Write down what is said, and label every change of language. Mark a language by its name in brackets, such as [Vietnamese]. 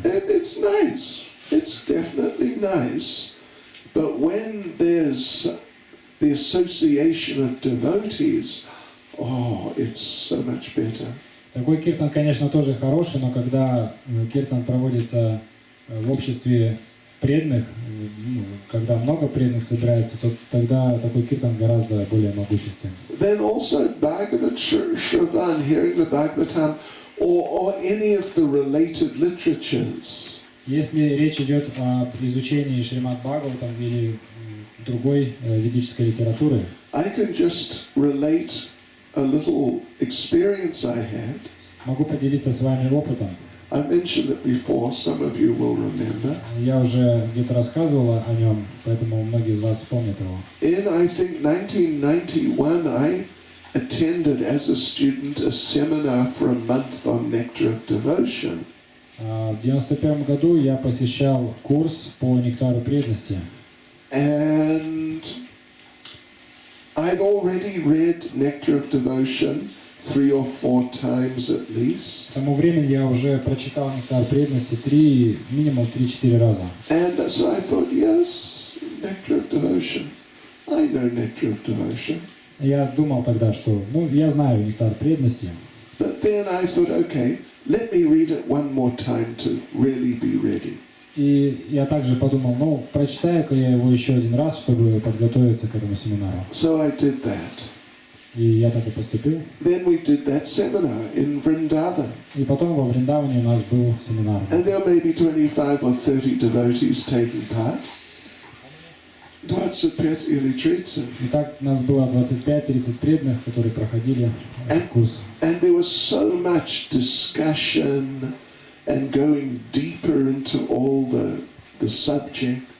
[English] It's nice. It's definitely nice. But when there's the association of devotees, oh, it's so much better. [Russian] Такой Киртан, конечно, тоже хороший, но когда Киртан проводится в обществе преданных, когда много преданных собирается, то тогда такой Киртан гораздо более могущественный. [English] Then also Bhagavad Shravan, hearing the Bhagavatam, or any of the related literatures. [Russian] Если речь идет об изучении Шримад Бхагаватам или другой ведической литературы, [English] I can just relate a little experience I had. [Russian] могу поделиться с вами опытом. [English] I mentioned it before, some of you will remember. [Russian] Я уже где-то рассказывал о нем, поэтому многие из вас вспомнят его. [English] In, I think, 1991, I attended as a student a seminar for a month on Nectar of Devotion. [Russian] В 91 году я посещал курс по нектару преданности. [English] And I'd already read Nectar of Devotion 3 or 4 times at least. [Russian] К тому времени я уже прочитал нектар преданности минимум 3-4 раза. [English] And so I thought, yes, Nectar of Devotion. I know Nectar of Devotion. [Russian] Я думал тогда, что, я знаю нектар преданности. [English] But then I thought, okay, let me read it one more time to really be ready. [Russian] И я также подумал, прочитаю-ка я его еще один раз, чтобы подготовиться к этому семинару. [English] So I did that. [Russian] И я так и поступил. [English] Then we did that seminar in Vrindavan. [Russian] И потом во Вриндаване у нас был семинар. [English] And there may be 25 or 30 devotees taking part. [Russian] 25 или 30. Итак, у нас было 25-30 преданных, которые проходили этот курс. [English] And there was so much discussion and going deeper into all the subjects.